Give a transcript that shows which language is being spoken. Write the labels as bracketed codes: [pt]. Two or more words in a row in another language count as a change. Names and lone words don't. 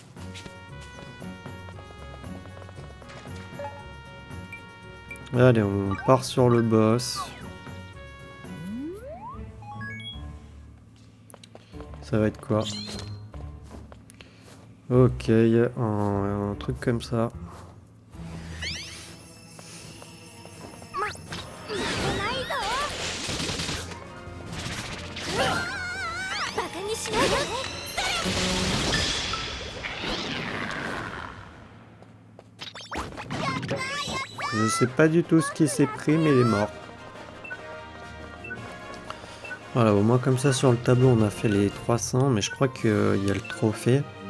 [fr] Allez, on part sur le boss. Ça va être quoi? Ok, un truc comme ça. [ja] 負けないぞ。バカにしないで。 [fr] Je sais pas du tout ce qui s'est pris, mais il est mort. Voilà, au moins comme ça sur le tableau on a fait les 300, mais je crois qu'il y a le trophée.